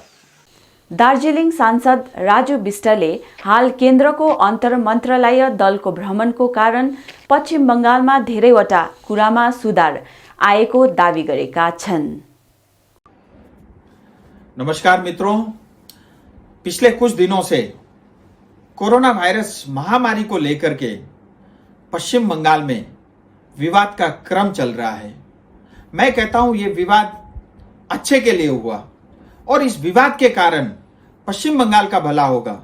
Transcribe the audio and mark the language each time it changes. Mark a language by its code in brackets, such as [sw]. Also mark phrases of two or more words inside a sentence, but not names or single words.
[ne] दार्जिलिङ सांसद राजु विष्टले हाल केन्द्रको अन्तर मन्त्रालय दलको भ्रमणको कारण पश्चिम बङ्गालमा धेरैवटा कुरामा सुधार आएको दावी गरेका छन्। [hi] नमस्कार मित्रों, पिछले कुछ दिनों से कोरोना वायरस महामारी को लेकर के पश्चिम बंगाल में विवाद का क्रम चल रहा है। मैं कहता हूं ये विवाद अच्छे के लिए हुआ और इस विवाद के कारण पश्चिम बंगाल का भला होगा।